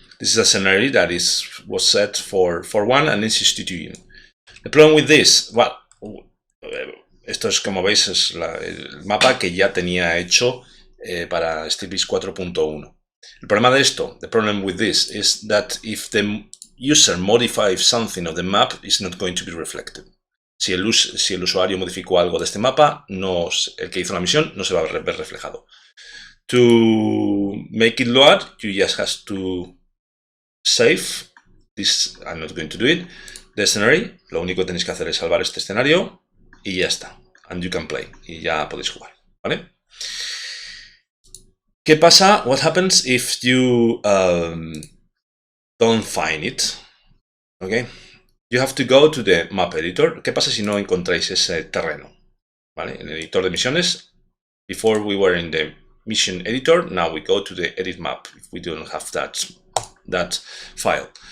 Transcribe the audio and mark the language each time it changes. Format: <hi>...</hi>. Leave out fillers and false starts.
<en>This is a scenario that was set for 1 and is instituting. The problem with this, well,</en> <es>esto es, como veis, es el mapa que ya tenía hecho para SteelBeasts 4.1. El problema de esto,</es> <en>the problem with this, is that if the user modifies something of the map, it's not going to be reflected.</en> <es>Si el usuario modificó algo de este mapa, el que hizo la misión no se va a ver reflejado.</es> <en>To make it load, you just have to save this. I'm not going to do it. The scenario,</en> <es>lo único que tenéis que hacer es salvar este escenario y ya está.</es> <en>And you can play.</en> <es>Y ya podéis jugar, ¿vale? ¿Qué pasa?</es> <en>What happens if you don't find it? Okay. You have to go to the map editor.</en> <es>¿Qué pasa si no encontráis ese terreno? ¿Vale? En el editor de misiones.</es> <en>Before we were in the mission editor. Now we go to the edit map. If we don't have that file.</en>